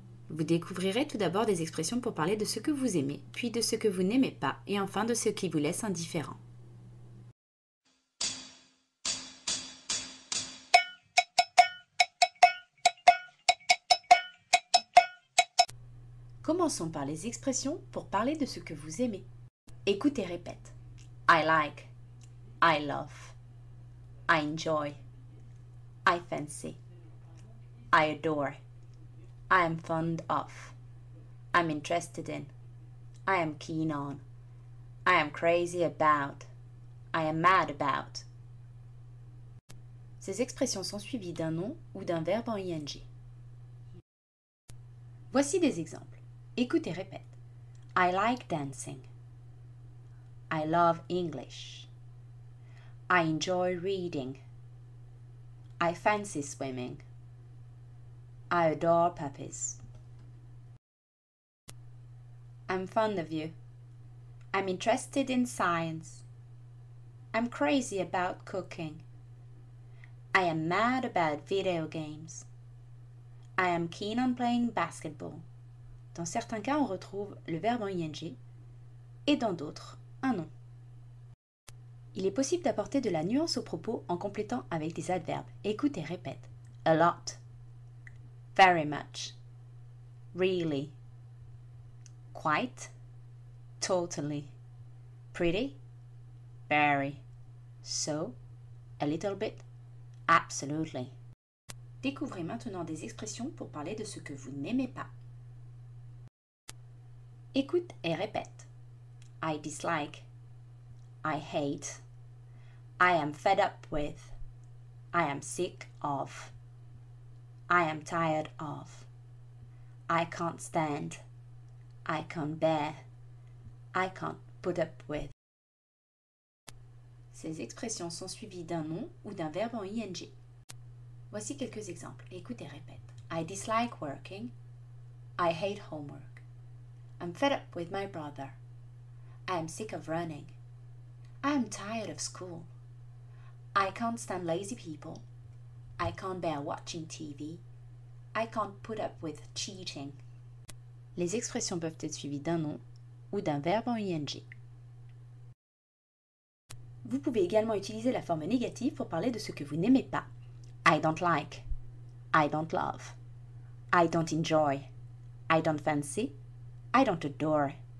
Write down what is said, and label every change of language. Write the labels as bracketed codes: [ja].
[fr] Vous découvrirez tout d'abord des expressions pour parler de ce que vous aimez, puis de ce que vous n'aimez pas, et enfin de ce qui vous laisse indifférent. Commençons par les expressions pour parler de ce que vous aimez. Écoute et répète. [en] I like, I love, I enjoy, I fancy, I adore, I am fond of, I'm interested in, I am keen on, I am crazy about, I am mad about. [fr] Ces expressions sont suivies d'un nom ou d'un verbe en ing. Voici des exemples. Écoute et répète. [en] I like dancing. I love English. I enjoy reading. I fancy swimming. I adore puppies. I'm fond of you. I'm interested in science. I'm crazy about cooking. I am mad about video games. I am keen on playing basketball. [fr] Dans certains cas, on retrouve le verbe en ing et dans d'autres, un nom. Il est possible d'apporter de la nuance au propos en complétant avec des adverbes. Écoute et répète. [en] A lot. Very much. Really. Quite. Totally. Pretty. Very. So. A little bit. Absolutely. [fr] Découvrez maintenant des expressions pour parler de ce que vous n'aimez pas. Écoute et répète. [en] I dislike. I hate. I am fed up with. I am sick of. I am tired of. I can't stand. I can't bear. I can't put up with. [fr] Ces expressions sont suivies d'un nom ou d'un verbe en ing. Voici quelques exemples. Écoute et répète. [en] I dislike working. I hate homework. I'm fed up with my brother. I am sick of running. I am tired of school. I can't stand lazy people. I can't bear watching TV. I can't put up with cheating. [fr] Les expressions peuvent être suivies d'un nom ou d'un verbe en ing. Vous pouvez également utiliser la forme négative pour parler de ce que vous n'aimez pas. [en] I don't like. I don't love. I don't enjoy. I don't fancy. I don't adore.